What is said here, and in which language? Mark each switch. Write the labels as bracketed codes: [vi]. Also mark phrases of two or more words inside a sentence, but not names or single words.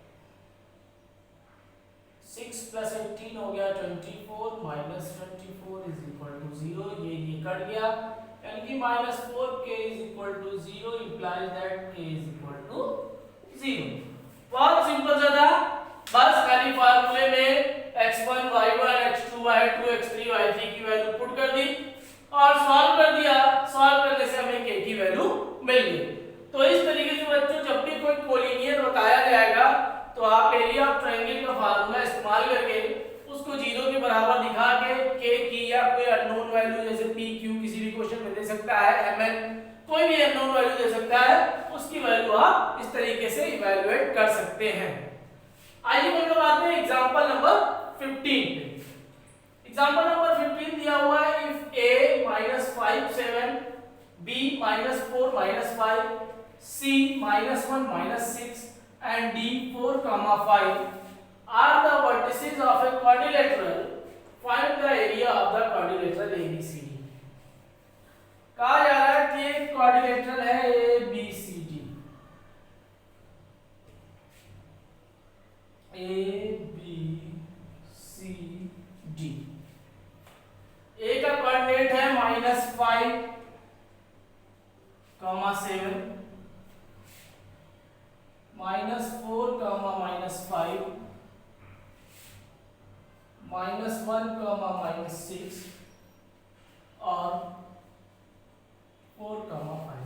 [hi] 6 प्लस 18 हो गया 24 माइनस 24 [en] is equal to [hi] 0। ये कट गया, यानी कि -4k [en] is equal to 0 implies that k is equal to [hi] 0। बहुत सिंपल सा था, बस खाली फार्मूले में x1 y1 x2 y2 x3 y3 की वैल्यू पुट कर दी और सॉल्व कर दिया। सॉल्व करने से हमें k की वैल्यू मिल गई। तो इस तरीके से बच्चों जब भी कोई कोलिनियर बताया जाएगा तो आप [en] area of triangle [hi] का फार्मूला इस्तेमाल करके उसको 0 के बराबर दिखा के k की या कोई [en] unknown value [hi] जैसे p q किसी भी क्वेश्चन में दे सकता है, mn कोई भी [en] unknown value [hi] दे सकता है, उसकी वैल्यू आप इस तरीके से इवैल्यूएट कर सकते हैं। आइए हम लोग आते हैं [en] example number [hi] 15 पे। [en] example number [hi] 15 दिया हुआ है, [en] इफ a -5 7 b -4 -5 c -1 -6 and d 4 5 are the vertices of a quadrilateral, find the area of the quadrilateral ABCD। [hi] कहा जा रहा है कि एक क्वाड्रिलेटरल है ABCD, ABCD। A का कोऑर्डिनेट है -5, -7 -4, -5 -1, -6 और 4, 5।